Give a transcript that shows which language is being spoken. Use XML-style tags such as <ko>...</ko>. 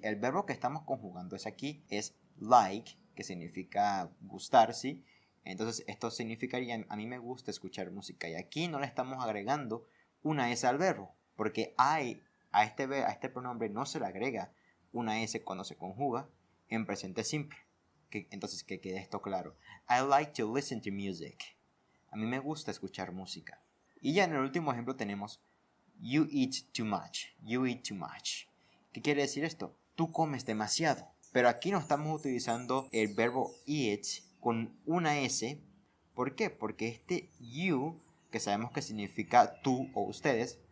<es>El verbo que estamos conjugando es aquí es like, que significa gustar, ¿sí? Entonces esto significaría, a mí me gusta escuchar música. Y aquí no le estamos agregando una S al verbo, porque a este pronombre no se le agrega una S cuando se conjuga en presente simple. Entonces que quede esto claro.</es> <en>I like to listen to music.</en> <es>A mí me gusta escuchar música. Y ya en el último ejemplo tenemos</es> <en>you eat too much. You eat too much.</en> <es>¿Qué quiere decir esto? Tú comes demasiado. Pero aquí no estamos utilizando el verbo eat con una S. ¿Por qué? Porque este you, que sabemos que significa tú o ustedes.</es>